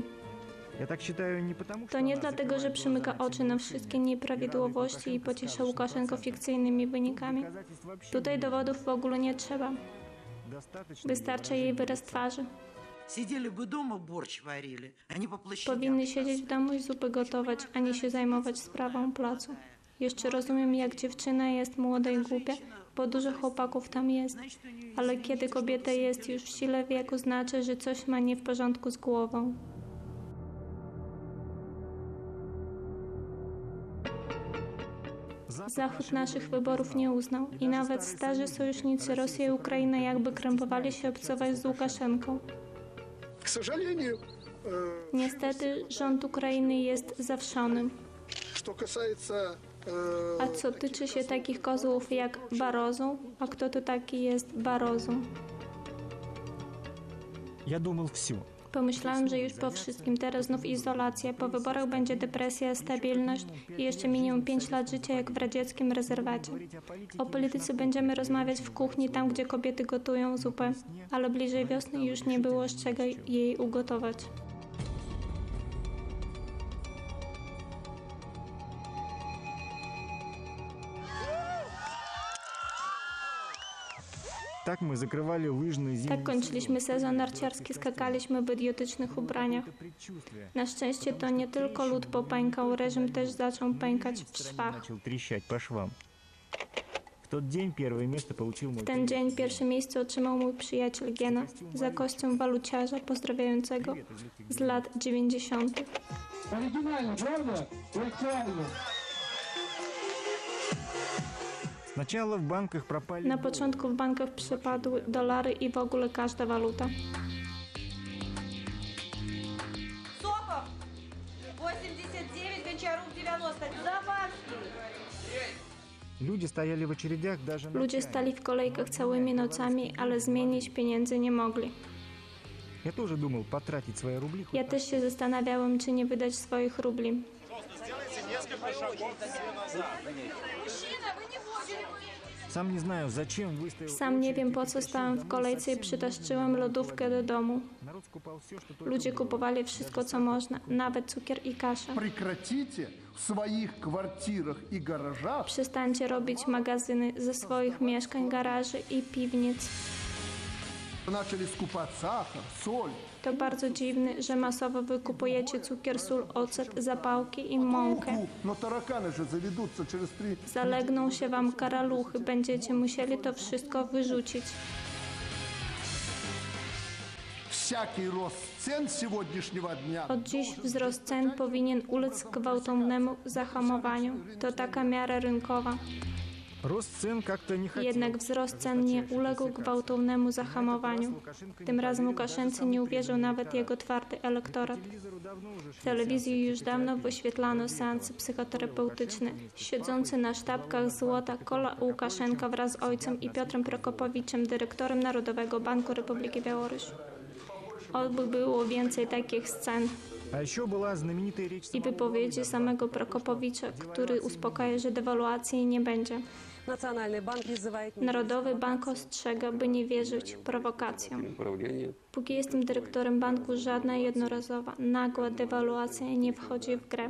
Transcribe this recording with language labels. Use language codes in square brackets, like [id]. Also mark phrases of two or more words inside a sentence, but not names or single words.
[ru] Я так считаю не потому, что [pl] To nie [ru] она [pl] dlatego, że [ru] закрывает [pl] przymyka [ru] глаза на [pl] oczy na [ru] все [pl] wszystkie [ru] нарушения. [pl] nieprawidłowości i pociesza Łukaszenko fikcyjnymi wynikami. Tutaj dowodów w ogóle nie trzeba. [ru] Достаточно [pl] Wystarczy jej wyraz twarzy. [ru] Сидели бы дома, борщ варили, а не по площадям. [pl] Powinny siedzieć w domu i zupy gotować, a nie się zajmować sprawą placu. Jeszcze rozumiem, jak dziewczyna jest młoda i głupia. bo dużo chłopaków tam jest. Ale kiedy kobieta jest już w sile wieku, znaczy, że coś ma nie w porządku z głową. Zachód naszych wyborów nie uznał i nawet starzy sojusznicy Rosja i Ukraina jakby krępowali się obcować z Łukaszenką. Niestety rząd Ukrainy jest zawszonym. A co tyczy się takich kozłów jak Barozu, a kto to taki jest Barozu? [ru] Я думал, все. [pl] Pomyślałem, że już po wszystkim, teraz znów izolacja, po wyborach będzie depresja, stabilność i jeszcze minimum 5 lat życia jak w radzieckim rezerwacie. O polityce będziemy rozmawiać w kuchni, tam gdzie kobiety gotują zupę, ale bliżej wiosny już nie było z czego jej ugotować. [ru] Так мы закрывали лыжные зимние... [pl] Tak kończyliśmy sezon narciarski, skakaliśmy w idiotycznych ubraniach. Na szczęście to nie tylko lód popękał, reżim też zaczął pękać w szwach. [ru] Начал трещать по швам. В тот день первое место получил мой... [pl] W ten dzień pierwsze miejsce otrzymał mój przyjaciel Giena za kostium waluciarza pozdrawiającego z lat 90. [ru] Сначала в банках пропали... [pl] Na początku w bankach przepadły dolary i w ogóle każda waluta. [ru] Сопов 89, Гончарук 90. Забавский. [pl] Ludzie stajali [ru] w очередях даже... [pl] Ludzie stali w kolejkach całymi nocami, ale zmienić pieniędzy nie mogli. [ru] Я тоже думал потратить свои рубли. [pl] Ja też się zastanawiałem, czy nie wydać swoich rubli. [ru] Сам не знаю, зачем выставил... [pl] Sam nie wiem, po co stałem w kolejce i przytaszczyłem lodówkę do domu. [ru] Народ скупал все, что... [pl] Ludzie kupowali wszystko, co można, nawet cukier i kaszę. [ru] Прекратите в своих квартирах и гаражах [pl] Przestańcie robić magazyny ze swoich mieszkań, garaży i piwnic. [ru] начали скупать сахар, соль. [pl] To bardzo dziwne, że masowo wykupujecie cukier, sól, ocet, zapałki i mąkę. [ru] Но тараканы же заведутся через 3. [pl] Zalegną się wam karaluchy, będziecie musieli to wszystko wyrzucić. [ru] Всякий рост цен сегодняшнего дня [pl] Od dziś wzrost cen powinien ulec gwałtownemu zahamowaniu. To taka miara rynkowa. [ru] Рост цен как-то не хотел. [pl] Jednak wzrost cen nie uległ gwałtownemu zahamowaniu. Tym razem Łukaszence nie uwierzył nawet jego twardy elektorat. W telewizji już dawno wyświetlano seanse psychoterapeutyczne. Siedzący na sztabkach złota Kola Łukaszenka wraz z ojcem i Piotrem Prokopowiczem, dyrektorem Narodowego Banku Republiki Białorusi. Oby było więcej takich scen. [ru] А еще была знаменитая речь... [pl] I wypowiedzi samego Prokopowicza, który uspokaja, że dewaluacji nie będzie. Narodowy Bank ostrzega, by nie wierzyć prowokacjom. Póki jestem dyrektorem banku, żadna jednorazowa, nagła dewaluacja nie wchodzi w grę.